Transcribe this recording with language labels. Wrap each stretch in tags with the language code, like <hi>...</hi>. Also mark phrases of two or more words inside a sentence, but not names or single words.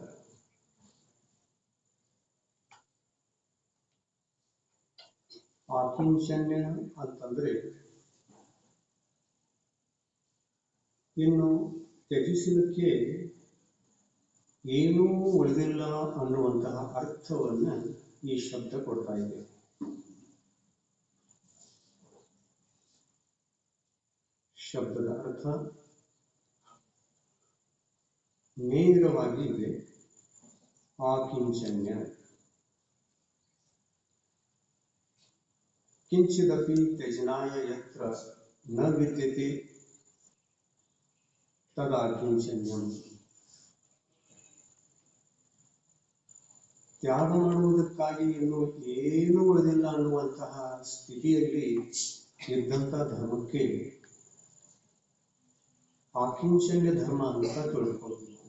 <kn>ಆಕಿಂಚನ್ಯ ಅಂತಂದ್ರೆ ಇನ್ನು ತ್ಯಜಿಸಲಿಕ್ಕೆ ಏನೂ ಉಳಿದಿಲ್ಲ ಅನ್ನುವಂತಹ ಅರ್ಥವನ್ನ ಈ ಶಬ್ದ ಕೊಡ್ತಾ ಇದೆ. ಶಬ್ದದ ಅರ್ಥ ನೇರವಾಗಿ ಇದೆ.</kn> <sa>ಆಕಿಂಚನ್ಯ किंचिदपि त्यजनाय यत्र न विद्यते तदाकिंचन्यम.</sa> <kn>ತ್ಯಾಗ ಮಾಡುವುದಕ್ಕಾಗಿ ಇನ್ನು ಏನು ಉಳಿದಿಲ್ಲ ಅನ್ನುವಂತಹ ಸ್ಥಿತಿಯಲ್ಲಿ ಇದ್ದಂಥ ಧರ್ಮಕ್ಕೆ ಆಕಿಂಚನ್ಯ ಧರ್ಮ ಅಂತ ತಿಳ್ಕೊಳ್ಬೇಕು.</kn>